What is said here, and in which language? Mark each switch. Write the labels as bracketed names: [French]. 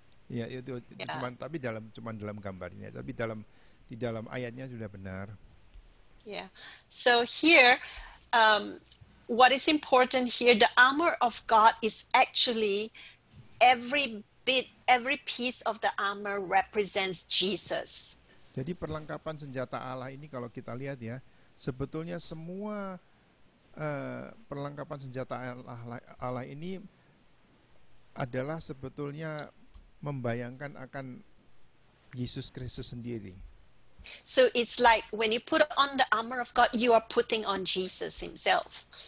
[Indonesian] Ya itu cuman dalam gambarnya, tapi di dalam ayatnya sudah benar. [English] Yeah. So here, what is important here, the armor of God is actually every piece of the armor represents Jesus. [Indonesian] Jadi perlengkapan senjata Allah ini kalau kita lihat ya, sebetulnya semua perlengkapan senjata Allah ini adalah sebetulnya membayangkan akan Yesus Kristus sendiri. [English] So it's like when you put on the armor of God, you are putting on Jesus himself.